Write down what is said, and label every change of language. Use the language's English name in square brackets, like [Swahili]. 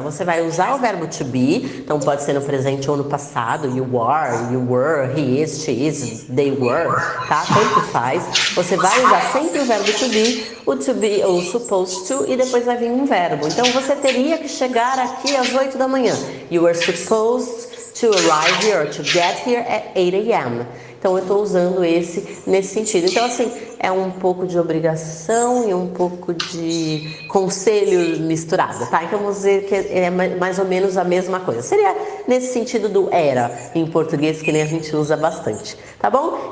[Portuguese] Você vai usar o verbo to be, então pode ser no presente ou no passado, [English] you are, you were, he is, she is, they were, [Portuguese] tá? Tanto faz. Você vai usar sempre o verbo to be, o supposed to, e depois vai vir um verbo. Então, você teria que chegar aqui às 8 da manhã. [English] You were supposed to arrive here or to get here at 8 a.m. [Portuguese] Então eu estou usando nesse sentido. Então assim, é um pouco de obrigação e um pouco de conselho misturado, tá? Então vamos dizer que é mais ou menos a mesma coisa. Seria nesse sentido do era em português, que nem a gente usa bastante, tá bom?